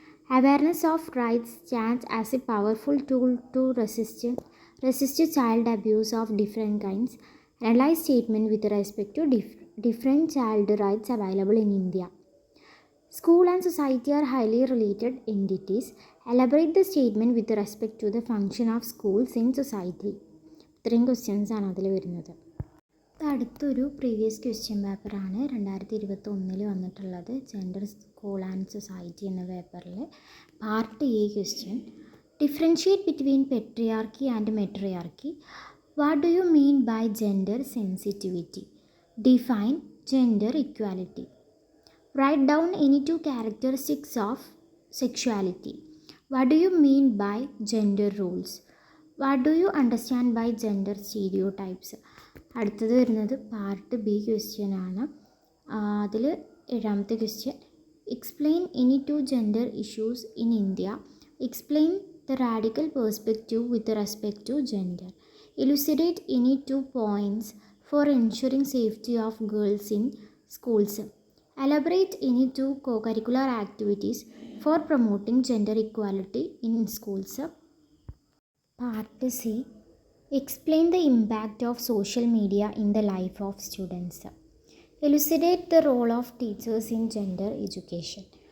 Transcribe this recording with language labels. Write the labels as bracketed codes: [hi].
[en] Awareness of rights stands as a powerful tool to resist child abuse of different kinds. Analyze statement with respect to different child rights available in India. School and society are highly related entities. Elaborate the statement with respect to the function of schools in society. [ml] ഇത്രയും questions ആണ് അതിൽ വരുന്നത്. അടുത്തൊരു previous question പേപ്പറാണ് 2021 വന്നിട്ടുള്ളത്. Gender school and society എന്ന പേപ്പറിൽ part A question. [en] Differentiate between patriarchy and matriarchy. What do you mean by gender sensitivity? Define gender equality. Write down any 2 characteristics of sexuality. What do you mean by gender roles? What do you understand by gender stereotypes? [ml] അടുത്തത് വരുന്നത് part B question ആണ്. അതിൽ 7ാമത്തെ question, [en] Explain any 2 gender issues in India. Explain the radical perspective with respect to gender. Elucidate any 2 points for ensuring safety of girls in schools. Elaborate any 2 co-curricular activities for promoting gender equality in schools. Part C. Explain the impact of social media in the life of students. Elucidate the role of teachers in gender education.